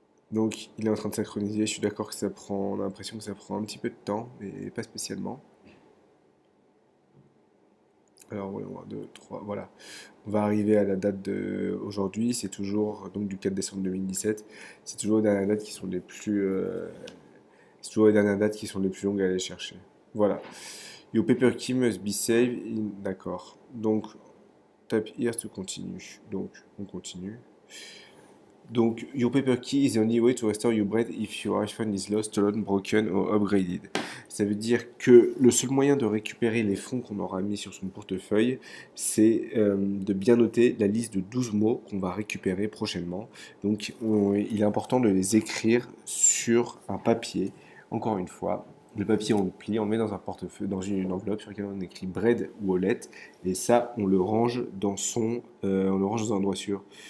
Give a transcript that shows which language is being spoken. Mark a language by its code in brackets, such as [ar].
[fr] Donc, il est en train de synchroniser. Je suis d'accord que ça prend. On a l'impression que ça prend un petit peu de temps, mais pas spécialement. Alors, voyons voir, 2, 3, voilà. On va arriver à la date d'aujourd'hui. C'est toujours donc du 4 décembre 2017. C'est toujours les dernières dates qui sont les plus. C'est toujours les dernières dates qui sont les plus longues à aller chercher. Voilà. [en] Your paper key must be saved in. [fr] D'accord. Donc, [en] type here to continue. [fr] Donc, on continue. Donc, [en] your paper key is the only way to restore your bread if your iPhone is lost, stolen, broken or upgraded. [fr] Ça veut dire que le seul moyen de récupérer les fonds qu'on aura mis sur son portefeuille, c'est de bien noter la liste de 12 mots qu'on va récupérer prochainement. Donc, il est important de les écrire sur un papier. Encore une fois, le papier, on le plie, on le met dans un portefeuille, dans une enveloppe sur laquelle on écrit Bread Wallet, et ça, on le range on le range dans un endroit sûr.